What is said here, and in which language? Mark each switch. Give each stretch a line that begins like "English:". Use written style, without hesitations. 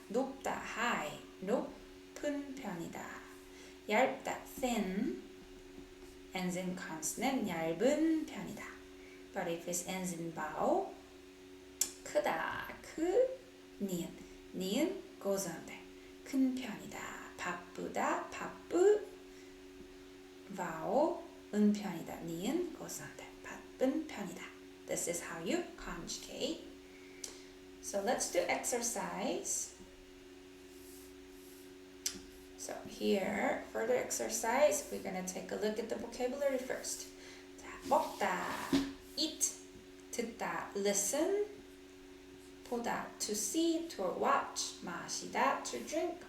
Korean: 높다, high, 높은 편이다.
English: 얇다, thin, ends in consonant,
Korean: 얇은 편이다.
English: But if it ends in vowel, 크다, 니은, 니은 goes on there.
Korean: 큰 편이다, 바쁘다, 바쁘, vowel, 은 편이다, 니은
English: goes on there.
Korean: 바쁜 편이다.
English: This is how you conjugate. So let's do exercise. So here, for the exercise, we're going to take a look at the vocabulary first. 자, 먹다, eat, 듣다, listen, 보다, to see, to watch, 마시다, to drink.